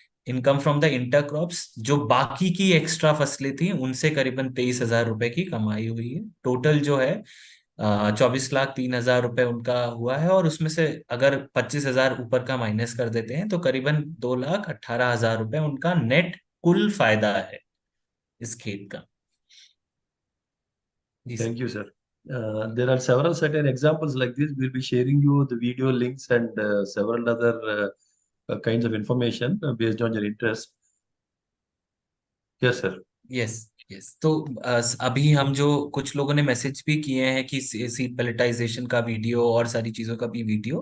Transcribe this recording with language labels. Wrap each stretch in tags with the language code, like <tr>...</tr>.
<en>income from the inter crops,</en> <hi>जो बाकी की एक्स्ट्रा फसलें थी, उनसे करीबन 23,000 रुपए की कमाई हुई है। टोटल जो है 24,03,000 रुपए उनका हुआ है, और उसमें से अगर 25,000 ऊपर का माइनस कर देते हैं तो करीबन 2,18,000 रुपए उनका नेट कुल फायदा है इस खेत का। जी sir.</hi> <en>Thank you, sir. There are several certain examples like this. We'll be sharing you the video links and several other kinds of information based on your interest. Yes, sir. Yes, yes.</en> <hi>तो अभी हम जो कुछ लोगों ने message भी किए हैं कि सीड पैलेटाइजेशन का वीडियो और सारी चीजों का भी वीडियो,</hi>